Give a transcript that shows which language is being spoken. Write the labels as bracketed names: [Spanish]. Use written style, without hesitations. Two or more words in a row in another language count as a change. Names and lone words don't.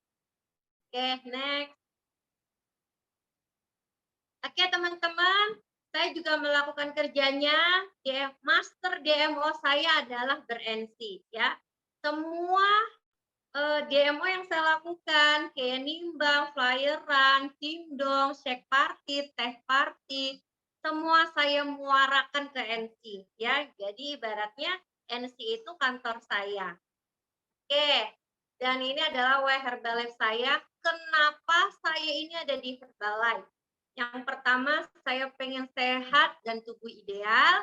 [Indonesian] Oke, next. Oke, teman-teman, saya juga melakukan kerjanya. Master DMO saya adalah ber-NC, ya. Semua DMO yang saya lakukan, kayak nimbang, flyeran, timdong, [English] shake party, [Indonesian] teh party, semua saya muarakan ke NC, ya. Jadi ibaratnya NC itu kantor saya. Oke, dan ini adalah Herbalife saya. Kenapa saya ini ada di Herbalife? Yang pertama, saya pengen sehat dan tubuh ideal.